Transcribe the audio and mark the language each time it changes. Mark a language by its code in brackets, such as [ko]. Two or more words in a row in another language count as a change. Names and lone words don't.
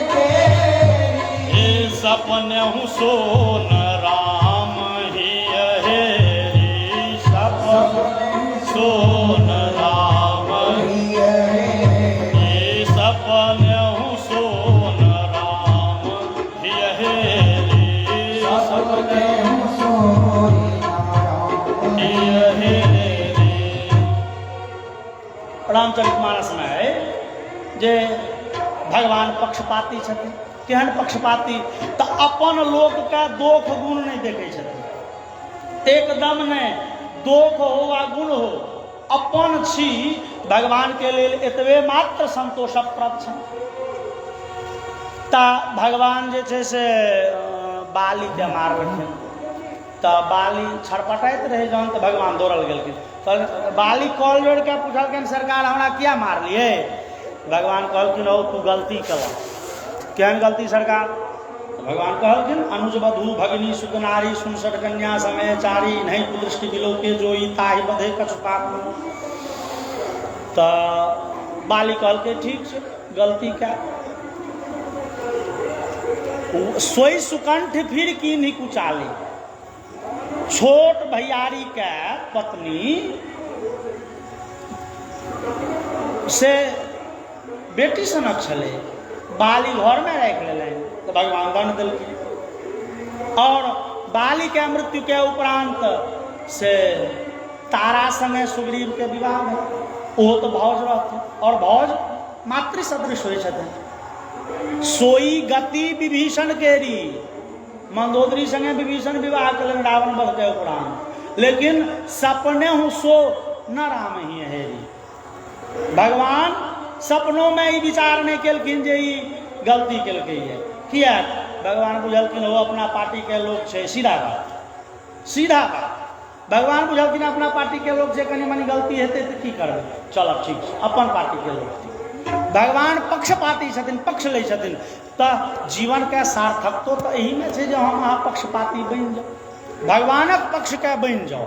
[awa] केरी, सपनहु सोन राम हिय हेरी, सपन सोन राम हिय हेरी, सपनहु सोन राम हिय हेरी, सपनहु सोन राम हिय हेरी। [mai] रामचरितमानस में है जे भगवान पक्षपाती छथिन। केहन पक्षपाती? तो अपन लोक का दोष गुण नहीं देखे छथिन, एकदम नहीं। दोष हो वा गुण हो, अपन छी भगवान के लेल एतबे मात्र संतोषप्रद छै। ता भगवान जे छै से बाली के मारलखिन, तो बाली छटपटाइत रहे जहन तो भगवान दौड़ल गेलखिन। बाली कॉल जोड़ के पूछलखिन सरकार हमरा किया मारलिए? भगवान कहलखिन हो तू गलती कल। केहन गलती सरकार? तो भगवान कहलखिन [awa] अनुज वधु भगिनी सुकनारी सुनसठ कन्या समय चारी नहीं कुदृष्टि बिलोके जोई ताहि बधे कछु पाप। [mai] तो बाली कहलके ठीक है गलती क्या? [awa] सोई सुकंठ फिर की नहीं कुचाली। [mai] छोट भैयारी के पत्नी से बेटी सनक छले, बाली घर में राख ले तो भगवान दंड दिलखिन। और बाली के मृत्यु के उपरांत से तारा संगे सुग्रीव के विवाह में वो तो भौज रहते और भौज मातृ सदृश हो छथिन। [awa] सोई गति विभीषण केरी, [mai] मंदोदरी संगे विभीषण विवाह कलन रावण बध के उपरांत, लेकिन [awa] सपने हूँ सो न राम ही हेरी। [mai] भगवान सपनों में ही विचार नहीं केलखिन जे ई गलती केलकै है। किया? भगवान बुझलखिन वो अपना पार्टी के लोग छे, सीधा बात सीधा बात। भगवान बुझलखिन अपना पार्टी के लोग छे, कनी मनी गलती हेतै तो की करबै, चल ठीक छै अपन पार्टी के लोग छी। भगवान पक्षपाती छथिन, पक्ष लै छथिन। तो जीवन के सार्थक तो यही में छै जे हम अहाँ पक्षपाती बनि जाओ, भगवानक पक्ष के बनि जाओ।